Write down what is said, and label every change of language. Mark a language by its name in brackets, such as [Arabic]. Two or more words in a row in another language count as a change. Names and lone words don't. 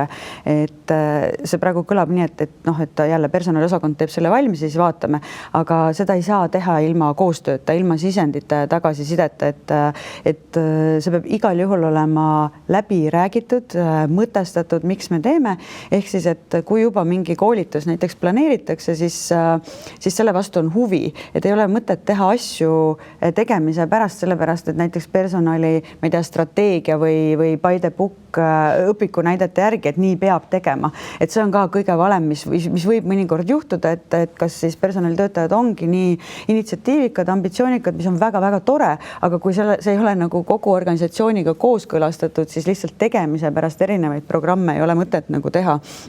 [Estonian] Et see praegu kõlab nii, et jälle personaliosakond teeb selle valmis ja siis vaatame, aga seda ei saa teha ilma koostööta, ilma sisendite tagasisideta, et see peab igal juhul olema läbi räägitud, mõtestatud, miks me teeme. Ehk siis, et kui juba mingi koolitus näiteks planeeritakse, siis selle vastu on huvi, et ei ole mõtet teha asju tegemise pärast, sellepärast, et näiteks personali, ma ei tea, strateegia või [English] by the book [Estonian] õpiku näidete järgi, et nii peab tegema. Et see on ka kõige valem, mis võib mõnikord juhtuda, et kas siis personalitöötajad ongi nii initsiatiivikad, ambitsioonikad, mis on väga-väga tore, aga kui see ei ole nagu kogu organisatsiooniga kooskõlastatud, siis lihtsalt tegemise pärast erinevaid programme ei ole mõtet nagu teha.